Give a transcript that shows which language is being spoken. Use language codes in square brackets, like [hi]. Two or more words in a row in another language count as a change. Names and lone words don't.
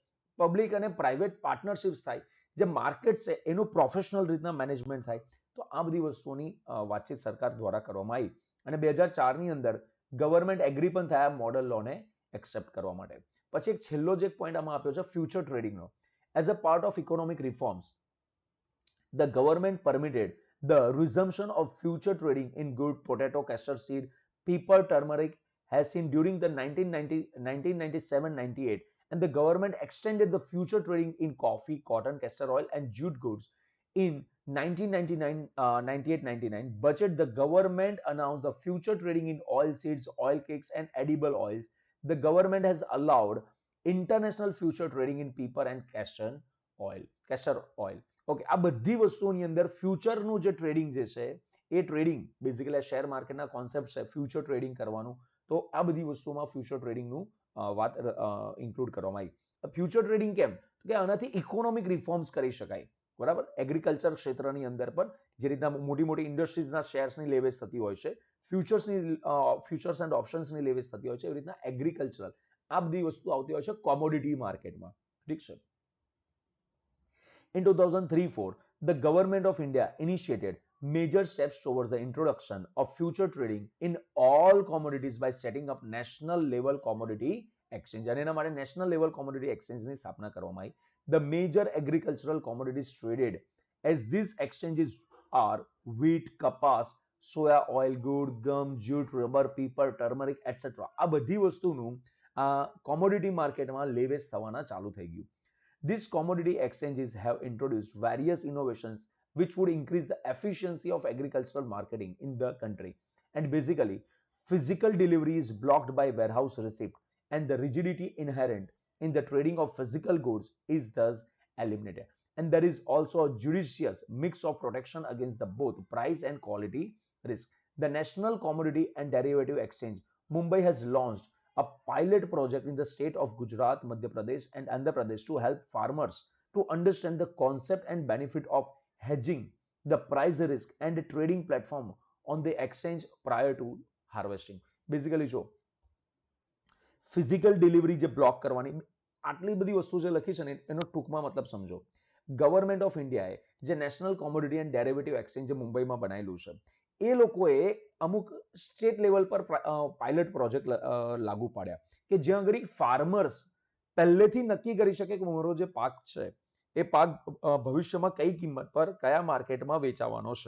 [gu] પબ્લિક અને [en] private partnerships [gu] થાય, જે માર્કેટ છે એનું પ્રોફેશનલ રીતના મેનેજમેન્ટ થાય. તો આ બધી વસ્તુઓની વાતચીત સરકાર દ્વારા કરવામાં આવી અને 2004ની અંદર [en] government agree [gu] પણ થયા મોડલ લોને એક્સેપ્ટ કરવા માટે. પછી એક છેલ્લો જે પોઈન્ટ આમાં આપ્યો છે [en] future trading. as a part of economic reforms, the government permitted the resumption of future trading in good potato, castor seed, pepper, turmeric has seen during the 1997-98, and the government extended the future trading in coffee, cotton, castor oil and jute goods. In 1998-99 budget, the government announced the future trading in oil seeds, oil cakes and edible oils. The government has allowed international future trading in pepper and castor oil. [gu] ઓકે, આ બધી વસ્તુઓની અંદર ફ્યુચરનું જે ટ્રેડિંગ જે છે એ ટ્રેડિંગ બેઝિકલી [en] share market [gu] કોન્સેપ્ટ છે [en] future trading [gu] કરવાનું. તો આ બધી વસ્તુઓમાં [en] future trading [gu] વાત ઇન્ક્લુડ કરવામાં આવી. [en] future trading [gu] કેમ? તો કે આનાથી [en] economic reforms [gu] કરી શકાય, બરાબર. એગ્રીકલ્ચર ક્ષેત્રની અંદર પણ જે રીતના મોટી મોટી ઇન્ડસ્ટ્રીઝના શેર્સની લેવેચ થતી હોય છે, [en] futures and options [gu] લેવેચ થતી હોય છે, એવી રીતના એગ્રીકલ્ચરલ આ બધી વસ્તુ આવતી હોય છે [en] commodity market. [gu] ઠીક છે. [en] In 2003-04, the government of India initiated major steps towards the introduction of future trading in all commodities by setting up national level commodity exchange. [gu] અને એના માટે [en] national level commodity exchange [gu] સ્થાપના કરવામાં આવી. [en] The major agricultural commodities traded as these exchanges are wheat, kapas, soya oil, good, gum, jute, rubber, pepper, turmeric, etc. [gu] આ બધી વસ્તુનું [en] commodity market [gu] લેવેચ થવાના ચાલુ થઈ ગયું. [en] These commodity exchanges have introduced various innovations which would increase the efficiency of agricultural marketing in the country. And basically, physical delivery is blocked by warehouse receipt, and the rigidity inherent in the trading of physical goods is thus eliminated. And there is also a judicious mix of protection against the both price and quality risk. The National Commodity and Derivative Exchange, Mumbai, has launched a pilot project in the state of Gujarat, Madhya Pradesh and Andhra Pradesh to help farmers to understand the concept and benefit of hedging the price risk and a trading platform on the exchange prior to harvesting. [gu] બેઝિકલી જો [en] physical delivery [gu] જે બ્લોક કરવાની આટલી બધી વસ્તુ જે લખી છે ને એનો ટૂંકમાં મતલબ સમજો. ગવર્મેન્ટ ઓફ ઇન્ડિયાએ જે નેશનલ કોમોડિટી એન્ડ ડેરિવેટિવ એક્સચેન્જ જે મુંબઈમાં બનાવેલું છે એ લોકોએ અમુક [en] state level [gu] પર [en] pilot project [gu] લાગુ પાડ્યા કે જ્યાં આગળ ફાર્મર્સ પહેલેથી નક્કી કરી શકે કે મારો જે પાક છે એ પાક ભવિષ્યમાં કઈ કિંમત પર કયા માર્કેટમાં વેચાવાનો છે.